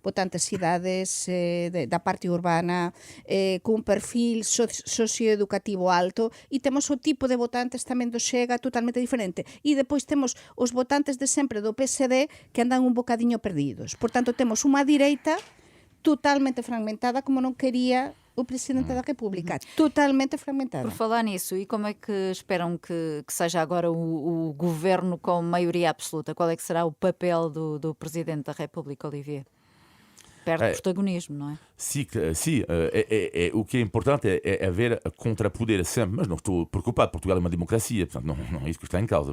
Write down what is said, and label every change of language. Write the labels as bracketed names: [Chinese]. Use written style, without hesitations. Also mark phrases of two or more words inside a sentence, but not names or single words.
[Galician] cidades da parte urbana, cun perfil socioeducativo alto, e temos o tipo de votantes tamén do Chega totalmente diferente. E depois temos os votantes de sempre do PSD que andan un bocadiño perdidos. Por tanto, temos unha direita totalmente fragmentada como non quería o Presidente da República, totalmente fragmentada. [Portuguese] Por falar nisso, e como é que esperam que seja agora o governo com maioria absoluta? Qual é que será o papel do Presidente da República, Olivier? Perde protagonismo, não é? Sim, o que é importante é haver contrapoder sempre, mas não estou preocupado, Portugal é uma democracia, portanto não é isso que está em causa.